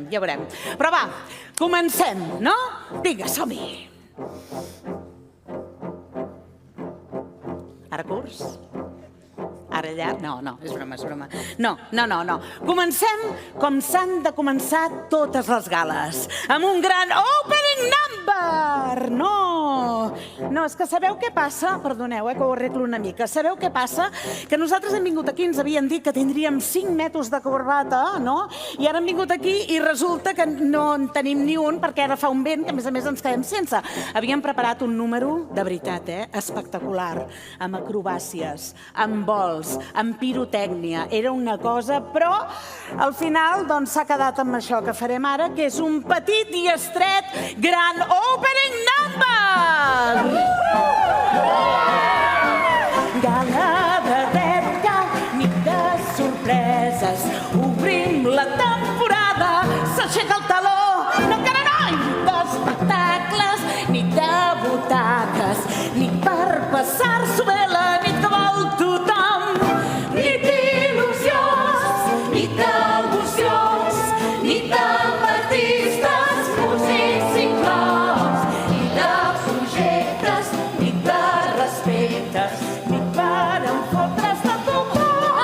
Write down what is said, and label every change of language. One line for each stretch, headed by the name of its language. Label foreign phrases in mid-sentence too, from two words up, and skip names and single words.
Catalan: Però va, comencem, no? Vinga, som-hi! Ara curs? Ara allà? No, és broma. No. Comencem com s'han de començar totes les gales, amb un gran
English: opening number!
Catalan: No, és que sabeu què passa? Perdoneu, que ho arreglo una mica. Sabeu què passa? Que nosaltres hem vingut aquí, ens havien dit que tindríem 5 metres de corbata, no? I ara hem vingut aquí i resulta que no en tenim ni un perquè ara fa un vent que a més ens quedem sense. Havíem preparat un número, de veritat, espectacular, amb acrobàcies, amb vols, amb pirotècnia. Era una cosa, però al final doncs s'ha quedat amb això que farem ara, que és un petit i estret gran
English: opening number!
Catalan: Gala de d'època, nit de sorpreses, obrim la temporada, s'aixeca el taló, no encara no, d'espectacles, ni de butaques, ni per passar-s'ho bé la nit que vol tothom, ni d'il·lusions, ni d'emocions, ni d'artistes, músics inclòs, ni de projectes, ni de respectes, ni per enfotre's de tothom.